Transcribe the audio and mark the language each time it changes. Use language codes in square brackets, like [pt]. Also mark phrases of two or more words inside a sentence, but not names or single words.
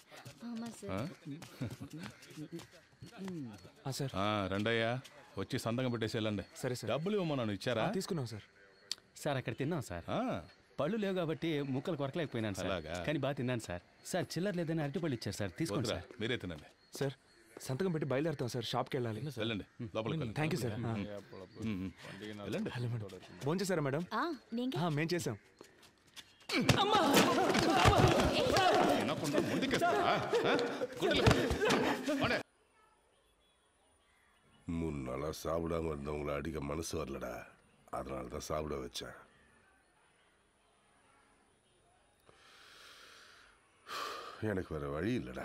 [ta] ஆமாம் சார். [te] సార్ రండయ్యా, వచ్చి సంతకం పెట్టేసి వెళ్ళండి. సరే సార్. డబ్బులు ఇవ్వమన్నాను, ఇచ్చారా? తీసుకున్నాం సార్. సార్ అక్కడ తిన్నాం సార్. పళ్ళు లేవు కాబట్టి ముక్కలు కొరకలేకపోయినాను సార్, కానీ బాగా తిన్నాను సార్. సార్ చిల్లర లేదని అరటిపళ్ళు ఇచ్చారు సార్, తీసుకోండి సార్. మీరే తినండి సార్. సంతకం పెట్టి బయలుదేరుతాం సార్, షాప్కి వెళ్ళాలి. వెళ్ళండి, లోపలికి. [en] thank you sir. [te] వెళ్ళండి. భోంచేశారా మేడం? [ta] நீங்க [te] మేము చేసాం. [ta] என்ன பண்ற முண்டிக்கா? மூணு நாளா சாப்பிடாம இருந்தவங்களை அடிக்க மனசு வரலடா. அதனால தான் சாப்பிட வச்சேன். எனக்கு வேற வழி இல்லைடா.